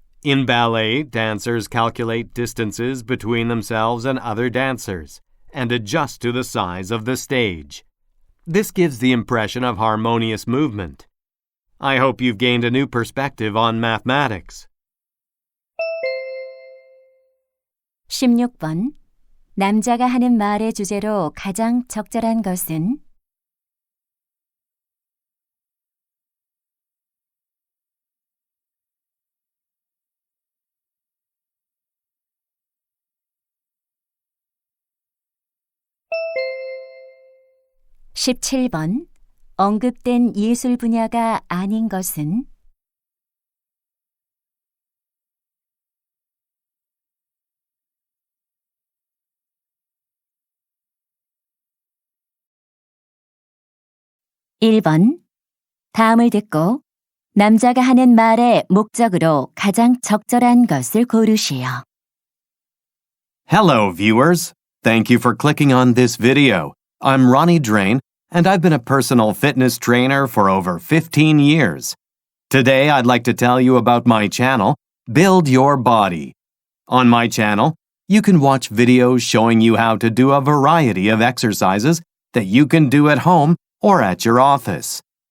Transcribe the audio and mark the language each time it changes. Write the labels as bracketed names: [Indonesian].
[English] In ballet, dancers calculate distances between themselves and other dancers and adjust to the size of the stage. This gives the impression of harmonious movement. I hope you've gained a new perspective on mathematics. [Korean] 16번. 남자가 하는 말의 주제로 가장 적절한 것은? 17번. 언급된 예술 분야가 아닌 것은? 1번. 다음을 듣고 남자가 하는 말의 목적으로 가장 적절한 것을 고르시오. [English] Hello, viewers. Thank you for clicking on this video. I'm Ronnie Drain, and I've been a personal fitness trainer for over 15 years. Today, I'd like to tell you about my channel, Build Your Body. On my channel, you can watch videos showing you how to do a variety of exercises that you can do at home or at your office.